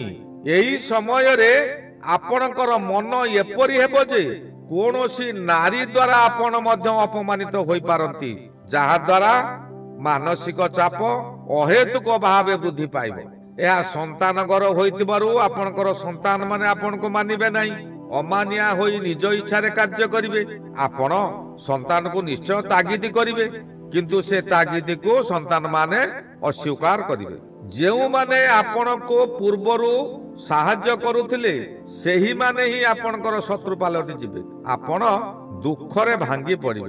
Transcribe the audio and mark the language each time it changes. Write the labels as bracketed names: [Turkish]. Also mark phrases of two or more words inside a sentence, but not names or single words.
[Odia] ଏହି ସମୟ ରେ ଆପଣଙ୍କର ମନ ଏପରି ହେବ ଯେ କୌଣସି ନାରୀ ଦ୍ୱାରା ଆପଣ ମଧ୍ୟ ଅପମାନିତ ହୋଇ ପାରନ୍ତି, ଯାହା ଦ୍ୱାରା ମାନସିକ ଚାପ ଅହେତୁକ ଭାବେ ବୃଦ୍ଧି ପାଇବ। ଏହି ସନ୍ତାନ ଘର ହୋଇଥିବାରୁ ଆପଣଙ୍କର ସନ୍ତାନ ମାନେ ଆପଣ କୁ ମାନିବେ ନାହିଁ। ଅମାନିଆ ହୋଇ ନିଜ ଇଚ୍ଛା ରେ କାର୍ଯ୍ୟ କରିବେ। ଆପଣ ସନ୍ତାନ କୁ ନିଶ୍ଚୟ ତାଗିଦ କରିବେ, କିନ୍ତୁ ସେ ତାଗିଦ କୁ ସନ୍ତାନ ମାନେ ଅସ୍ୱୀକାର କରିବେ। ଯେଉଁ ମାନେ ଆପଣ କୁ ପୂର୍ବରୁ ସାହାଯ୍ୟ କରୁଥିଲେ ସେହି ମାନେ ହିଁ ଆପଣଙ୍କର ଶତ୍ରୁ ପାଲଟି ଯିବେ। ଆପଣ ଦୁଃଖରେ ଭାଙ୍ଗି ପଡ଼ିବେ।